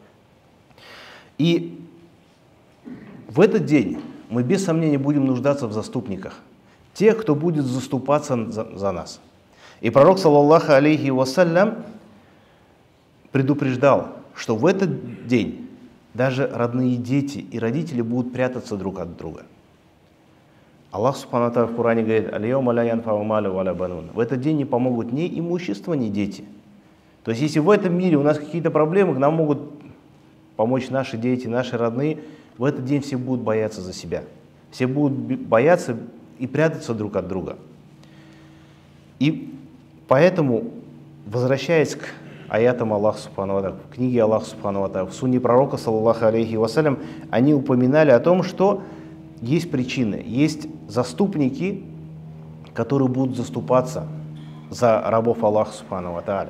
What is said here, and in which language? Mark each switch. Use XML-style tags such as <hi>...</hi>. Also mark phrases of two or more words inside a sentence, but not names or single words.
<ru>И в этот день мы без сомнения будем нуждаться в заступниках, тех, кто будет заступаться за нас. И пророк,</ru> <ar>صلى الله عليه وسلم,</ar> <ru>предупреждал, что в этот день даже родные дети и родители будут прятаться друг от друга. Аллах</ru> <ar>سبحانه وتعالى</ar> <ru>в Коране говорит:</ru> <ar>«اليوم لا ينفع مال ولا بنون».</ar> <ru>В этот день не помогут ни имущество, ни дети. То есть, если в этом мире у нас какие-то проблемы, нам могут помочь наши дети, наши родные, в этот день все будут бояться за себя. Все будут бояться и прятаться друг от друга. И поэтому, возвращаясь к аятам Аллаха</ru> <ar>سبحانه وتعالى,</ar> <ru>в книге Аллаха</ru> <ar>سبحانه وتعالى,</ar> <ru>в сунне пророка,</ru> <ar>صلى الله عليه وسلم,</ar> <ru>они упоминали о том, что есть причины, есть заступники, которые будут заступаться за рабов Аллаха</ru> <ar>سبحانه وتعالى.</ar>